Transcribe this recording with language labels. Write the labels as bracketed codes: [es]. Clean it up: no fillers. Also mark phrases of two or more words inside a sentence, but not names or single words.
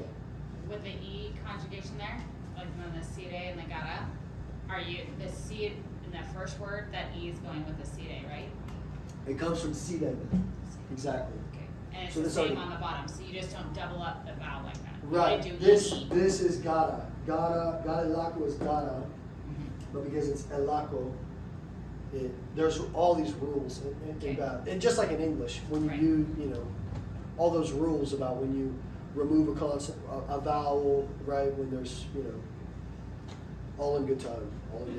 [en] With the E conjugation there, like on the sire and the gara, are you, the C in that first word, that E is going with the sire, right? It comes from siden, exactly. Okay. And it's So the this same already- on the bottom, so you just don't double up the vowel like that. You Right, only do this E. is gara. [eu] Gara lako [en] is gara, but because it's elako, there's all these rules in Okay. that. And just like in English, when you Right. use, all those rules about when you remove a concept, a vowel, right? When there's, all in good time, all in good